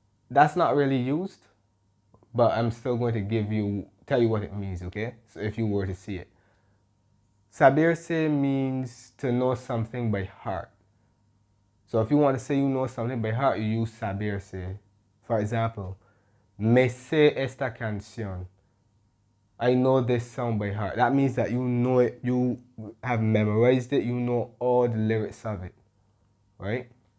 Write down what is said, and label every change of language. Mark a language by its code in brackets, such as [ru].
[en] That's not really used, but I'm still going to tell you what it means, okay? So if you were to see it. Saberse means to know something by heart. So if you want to say you know something by heart, you use saberse. For example, [es] me sé esta canción. [en] I know this song by heart. That means that you know it, you have memorized it, you know all the lyrics of it, right?